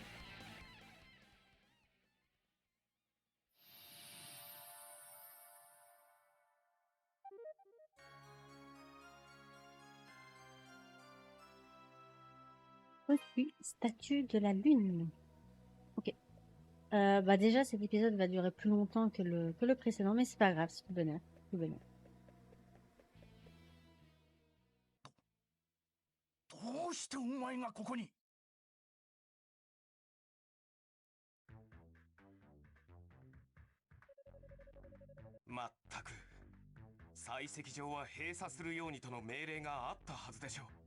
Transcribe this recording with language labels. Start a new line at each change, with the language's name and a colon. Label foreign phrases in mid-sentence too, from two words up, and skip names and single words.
French: Reçu, statue de la lune. Ok. Bah déjà, cet épisode va durer plus longtemps que le précédent, mais c'est pas grave, c'est tout bonheur. Tout bonheur.
Japanese: どうしてお前がここに？まったく採石場は閉鎖するようにとの命令があったはずでしょう。